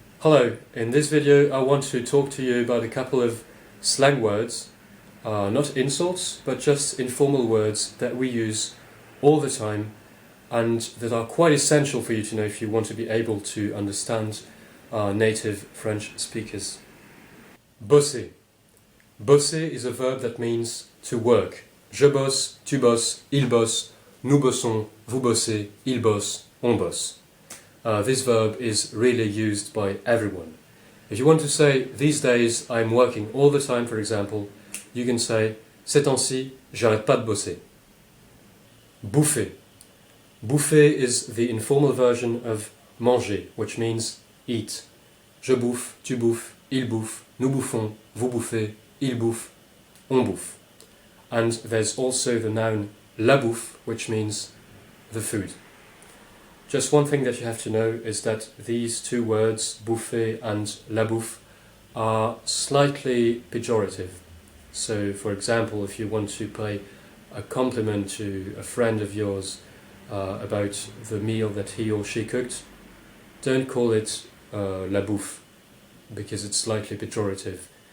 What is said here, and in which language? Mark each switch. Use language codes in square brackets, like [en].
[en] Hello, in this video I want to talk to you about a couple of slang words, not insults, but just informal words that we use all the time and that are quite essential for you to know if you want to be able to understand native French speakers. Bosser. Bosser is a verb that means to work. [fr] Je bosse, tu bosses, il bosse, nous bossons, vous bossez, il bosse, on bosse. [en] This verb is really used by everyone. If you want to say, these days I'm working all the time, for example, you can say, [fr] ces temps-ci, j'arrête pas de bosser. [en] Bouffer. Bouffer is the informal version of manger, which means eat. [fr] Je bouffe, tu bouffes, il bouffe, nous bouffons, vous bouffez, il bouffe, on bouffe. [en] And there's also the noun la bouffe, which means the food. Just one thing that you have to know is that these two words, bouffer and la bouffe, are slightly pejorative. So, for example, if you want to pay a compliment to a friend of yours about the meal that he or she cooked, don't call it la bouffe, because it's slightly pejorative.